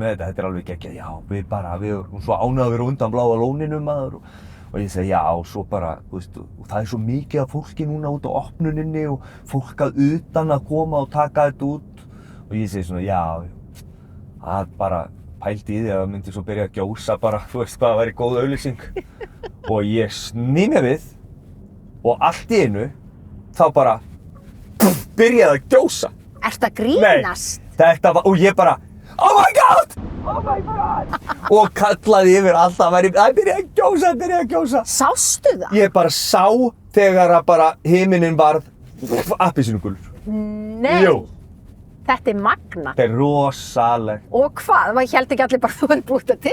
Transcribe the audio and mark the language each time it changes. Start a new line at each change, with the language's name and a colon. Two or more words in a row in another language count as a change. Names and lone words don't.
Icelandic: með þetta er alveg geggjað, já, við erum svo ánægð að vera undan bláa lóninu, maður og ég segi, já, svo bara, þú veist, og það er svo mikið af fólki núna út á opnuninni og fólk að utan að koma og taka þetta út og ég segi svona, já, það bara pældi í því að það myndi svo byrja að gjósa bara, þú veist hvað, það væri góð auglýsing og ég sný mér við og allt í einu þá bara byrjaði að gjósa. Ertu að grínast? Nei, þetta var, og ég bara,
English: oh my god!
Icelandic: Og kallaði yfir allt, það byrjaði að gjósa. Sástu það? Ég bara sá þegar að bara himinninn varð appelsínugulur. Nei! Jú. Þetta er magnað. Þetta er rosalegt. Og hvað? Maður héldi ekki allir bara þú hefði búið þetta til?